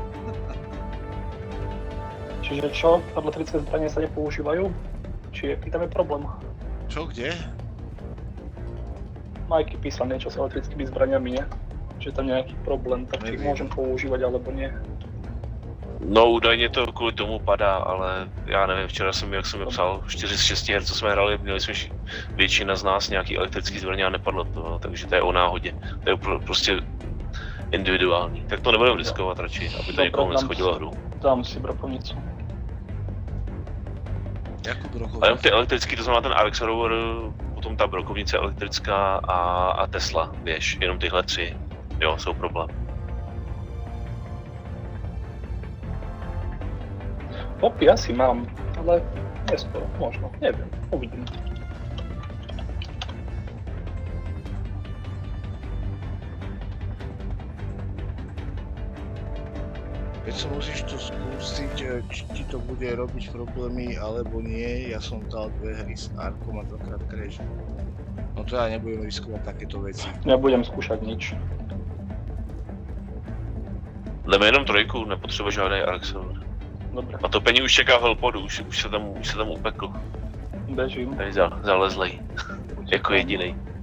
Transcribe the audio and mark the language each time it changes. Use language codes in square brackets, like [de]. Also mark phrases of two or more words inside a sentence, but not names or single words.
[sk] Čiže čo? Elektrické zbranie sa nepoužívajú? Či aký tam je problém? Čo, kde? Majky písal niečo s elektrickými zbraniami, nie? Že tam nejaký problém, tak či ich môžem používať alebo nie? [cs] No údajně to kvůli tomu padá, ale já nevím, včera jsem, jak jsem mi psal, 4 z 6 her, co jsme hráli, měli jsme většina z nás nějaký elektrický zbraně a nepadlo to, takže to je o náhodě. To je prostě individuální. Tak to nebudeme riskovat radši, aby to někomu neschodilo hru. [sk] Dám si brokovnicu. [cs] Jakou brokovnicu? A jenom ty elektrický, to znamená ten Alex Rover, potom ta brokovnice elektrická a Tesla, běž, jenom tyhle 3, jo, jsou problém. [sk] Poppy asi mám Ale neskoro, možno, neviem, uvidím. Keď sa musíš to skúsiť, či ti to bude robiť problémy alebo nie, ja som dal 2 hry s Arkom a 2-krát Crash. No to ja nebudem riskovať takéto veci. Nebudem skúšať nič. [cs] Jdeme jenom 3, nepotřebuje žádný Ark server. [sk] Dobre. [cs] A to Penny už čeká v Hellpodu, už se tam upekl. [sk] Bežím. [cs] Tady zalezlej. Jako jedinej.